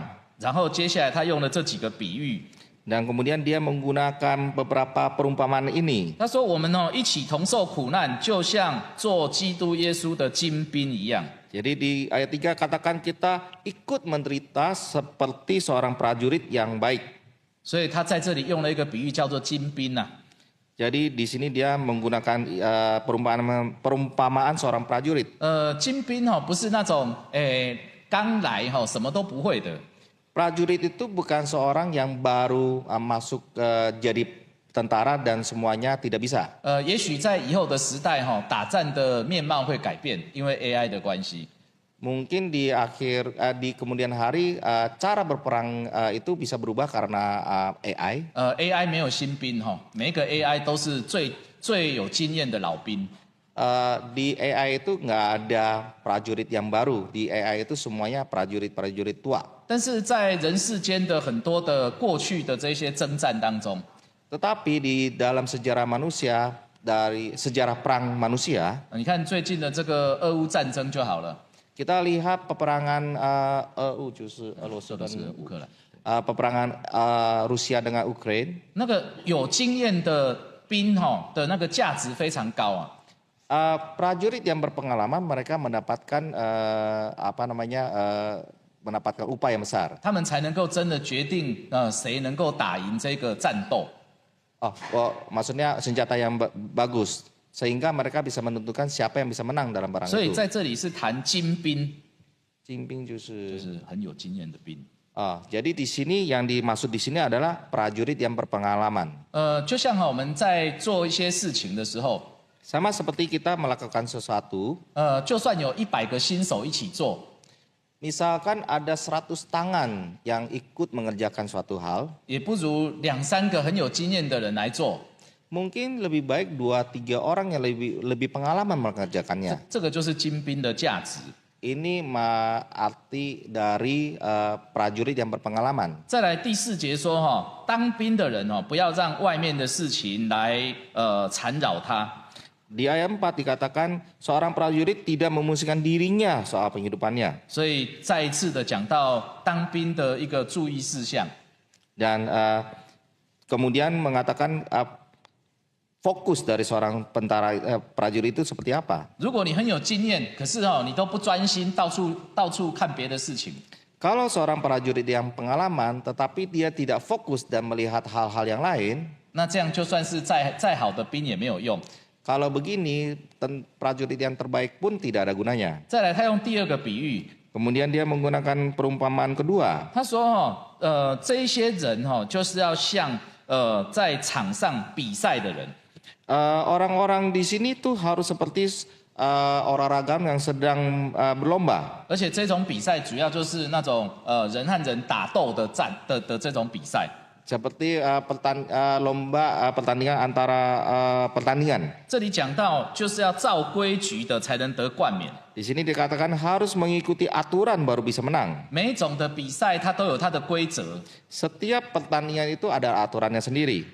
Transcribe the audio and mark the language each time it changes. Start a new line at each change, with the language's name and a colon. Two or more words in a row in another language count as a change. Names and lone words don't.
Chinese: 然后接下来他用了这几个比喻，
Indonesian: Dan kemudian dia menggunakan beberapa perumpamaan ini.
Chinese: 他说我们一起同受苦难，就像做基督耶稣的精兵一样。
Indonesian: Jadi di ayat 3 katakan kita ikut menderita seperti seorang prajurit yang baik.
Chinese: 所以他在这里用了一个比喻叫做精兵呐、
Indonesian: Jadi di sini dia menggunakan perumpamaan seorang prajurit.
Chinese: 精兵不是那种刚来什么都不会的，
Indonesian: Prajurit itu bukan seorang yang baru masuk jadi tentara dan semuanya tidak bisa.
Chinese: 也许在以后的时代打战的面貌会改变，因为 AI 的关系。
Indonesian: Mungkin di di kemudian hari cara berperang itu bisa berubah karena AI.
Chinese: AI 没有新兵每一个 AI 都是最有经验的老兵。
Indonesian: Di AI itu nggak ada prajurit yang baru. Di AI itu semuanya prajurit-prajurit tua.
Chinese: 但是在人世间的很多的过去的这些征战当中，
Indonesian: Tetapi di dalam sejarah manusia, dari sejarah perang manusia,
Chinese: 你看最近的这个俄乌战争就好了，
Indonesian: kita lihat peperangan EU
Chinese: 就是俄罗斯跟说的是乌克兰，
Indonesian: peperangan Rusia dengan Ukraine.
Chinese: 那个有经验的兵的那个价值非常高啊。
Indonesian: Prajurit yang berpengalaman mereka mendapatkan mendapatkan upah yang besar.
Chinese: 他们才能够真的决定谁能够打赢这个战斗。
Indonesian: Maksudnya senjata yang bagus sehingga mereka bisa menentukan siapa yang bisa menang dalam perang
Chinese: 所以
Indonesian: itu.
Chinese: 在这里是谈精兵，精兵就就是是很有经验的兵。
Indonesian: jadi di sini yang dimaksud di sini adalah prajurit yang berpengalaman.
Chinese: 就像我们在做一些事情的时候，
Indonesian: Sama seperti kita melakukan sesuatu,
Chinese: 就算有100个新手一起做，
Indonesian: misalkan ada 100 tangan yang ikut mengerjakan suatu hal,
Chinese: 也不如2、3个很有经验的人来做。
Indonesian: mungkin lebih baik 2-3 orang yang lebih pengalaman mengerjakannya.
Chinese: 这个就是精兵的价值。
Indonesian: Ini arti dari prajurit yang berpengalaman.
Chinese: 再来第4节说当兵的人不要让外面的事情来缠绕他。
Indonesian: Di ayat 4 dikatakan seorang prajurit tidak memusingkan dirinya soal penghidupannya.
Chinese: 所以再一次的讲到当兵的一个注意事项。
Indonesian: Dan kemudian mengatakan fokus dari seorang prajurit itu seperti apa.
Chinese: 如果你很有经验，可是你都不专心，到处看别的事情，
Indonesian: Kalau seorang prajurit yang pengalaman tetapi dia tidak fokus dan melihat hal-hal yang lain,
Chinese: 那这样就算是再好的兵也没有用。
Indonesian: kalau begini prajurit yang terbaik pun tidak ada gunanya.
Chinese: 再来，他用第2个比喻，
Indonesian: Kemudian dia menggunakan perumpamaan kedua.
Chinese: 他说这一些人就是要像在场上比赛的人。
Indonesian: Orang-orang di sini tuh harus seperti orang-orang yang sedang berlomba.
Chinese: 而且这种比赛主要就是那种人和人打斗的这种比赛。
Indonesian: Seperti pertandingan antara pertandingan.
Chinese: 这里讲到就是要照规矩的才能得冠冕。
Indonesian: Di sini dikatakan harus mengikuti aturan baru bisa menang.
Chinese: 每一种的比赛它都有它的规则，
Indonesian: Setiap pertandingan itu ada aturannya sendiri.